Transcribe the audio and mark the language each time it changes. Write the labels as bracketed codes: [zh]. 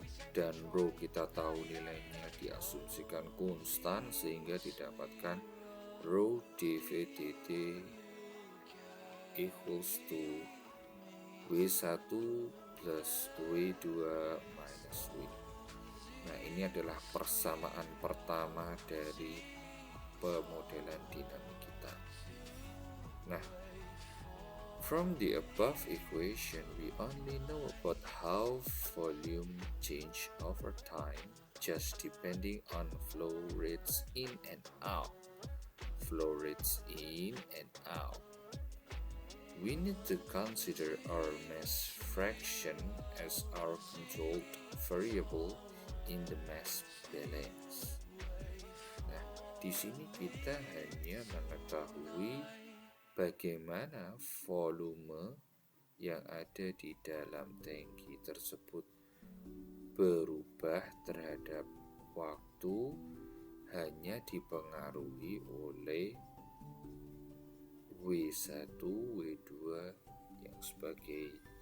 [id] dan rho kita tahu nilainya diasumsikan konstan sehingga didapatkan rho dv dt [en] equals to [id] W1 plus W2 minus W. Nah, ini adalah persamaan pertama dari pemodelan dinamik kita. [en] Nah, from the above equation, we only know about how volume change over time, just depending on flow rates in and out. Flow rates in and out. We need to consider our mass fraction as our controlled variable in the mass balance. [id] Nah, di sini kita hanya mengetahui bagaimana volume yang ada di dalam tangki tersebut berubah terhadap waktu hanya dipengaruhi oleh W1, W2 yang sebagai